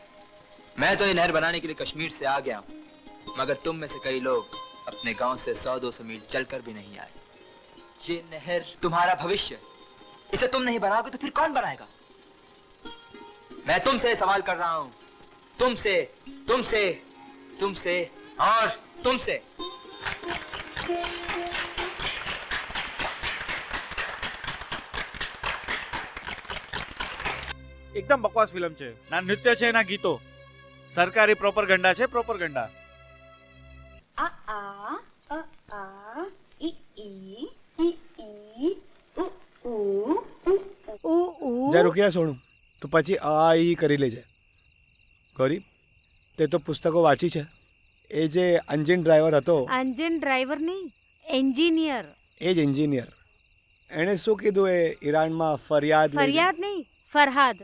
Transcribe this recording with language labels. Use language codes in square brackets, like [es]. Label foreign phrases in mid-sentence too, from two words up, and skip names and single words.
[hi] मैं तो ये नहर बनाने के लिए कश्मीर से आ गया हूँ, मगर तुम में से कई लोग अपने गांव से 100-200 मील चलकर भी नहीं आए। ये नहर तुम्हारा भविष्य है। इसे तुम नहीं बनाओगे तो फिर कौन बनाएगा? मैं तुमसे सवाल कर रहा हूं, तुमसे तुमसे तुमसे और तुमसे। [gu] એકદમ બકવાસ ફિલ્મ છે. ના નૃત્ય છે ના ગીતો. સરકારી પ્રોપરગંડા છે, પ્રોપરગંડા. A a a I I u u જ્યાં રૂકિયા સોનું તો પછી આ ઈ કરી લેજે. ગૌરી તે તો પુસ્તકો વાંચી છે. એ જે [en] engine driver [gu] હતો, [en] engine driver [gu] નહીં, એન્જિનિયર. એ જ એન્જિનિયર, એણે શું કીધું? એ ઈરાનમાં ફરિયાદ લઈને- ફરિયાદ નહીં, ફરહાદ.